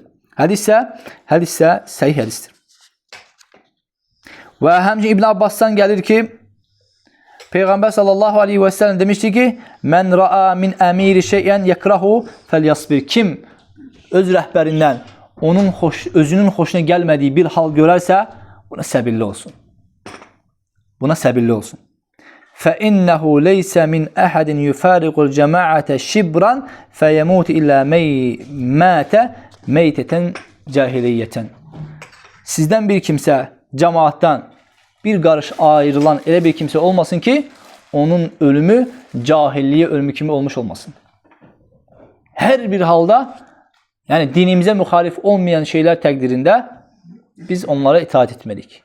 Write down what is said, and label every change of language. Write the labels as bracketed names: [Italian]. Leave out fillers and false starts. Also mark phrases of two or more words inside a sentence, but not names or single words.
[Azerbaijani] Hədis isə səhih hədisdir. Və həmçinin İbn Abbasdan gəlir ki, Peyğəmbər [Arabic] صلى الله عليه وسلم [Azerbaijani] demişdi ki, [Arabic] "من رأى من أميره شيئا يكرهه فليصبر." [Azerbaijani] Kim öz rəhbərindən özünün xoşuna gəlmədiyi bir hal görərsə, buna səbirli olsun. Buna səbirli olsun. [Arabic] فَإِنَّهُ لَيْسَ مِنْ أَحَدٍ يُفَارِقُ الْجَمَاعَةَ شِبْرًا فَيَمُوتِ إِلَّا مَيْتَ مَيْتَةً cahiliyyətən. [Azerbaijani] Sizdən bir kimsə cemaattan bir qarış ayrılan elə bir kimsə olmasın ki, onun ölümü cahilliyə ölümü kimi olmuş olmasın. Hər bir halda, yəni dinimizə müxalif olmayan şeylər təqdirində biz onlara itaat etmədik.